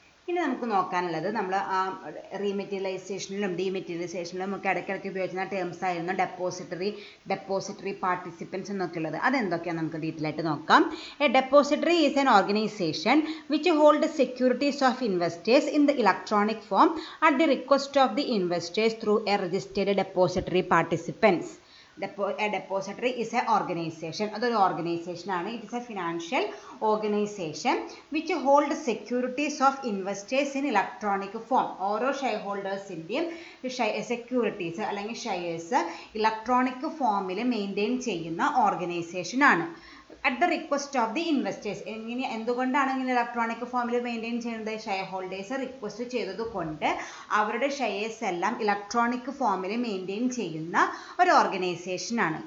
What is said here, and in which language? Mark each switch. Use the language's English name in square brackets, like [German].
[Malayalam] ഇനി നമുക്ക് നോക്കാനുള്ളത് നമ്മൾ റീമെറ്റീരിയലൈസേഷനിലും ഡീമെറ്റീരിയലൈസേഷനിലും ഒക്കെ ഇടയ്ക്കിടയ്ക്ക് ഉപയോഗിക്കുന്ന ടേംസ് ആയിരുന്നു ഡെപ്പോസിറ്ററി പാർട്ടിസിപ്പൻസ് എന്നൊക്കെയുള്ളത്. അതെന്തൊക്കെയാണ് നമുക്ക് ഡീറ്റെയിൽ ആയിട്ട് നോക്കാം. [English] A depository is an organization which hold securities of investors in the electronic form at the request of the investors through a registered depository participants. A depository is an organization. [Malayalam] അതൊരു organisation ആണ്. [English] It is a financial organization which hold securities of investors in electronic form. [Malayalam] ഓരോ share ഹോൾഡേഴ്സിൻ്റെയും securities അല്ലെങ്കിൽ shares electronic ഫോമിൽ maintain ചെയ്യുന്ന organisation ആണ്. [English] At the request of the investors. [Malayalam] എന്തുകൊണ്ടാണ് ഇങ്ങനെ electronic ഫോമിൽ മെയിൻറ്റെയിൻ ചെയ്യുന്നത്? ഷെയർ ഹോൾഡേഴ്സ് റിക്വസ്റ്റ് ചെയ്തത് കൊണ്ട് അവരുടെ ഷെയർസ് എല്ലാം ഇലക്ട്രോണിക് ഫോമിൽ മെയിൻറ്റെയിൻ ചെയ്യുന്ന ഒരു ഓർഗനൈസേഷൻ ആണ്.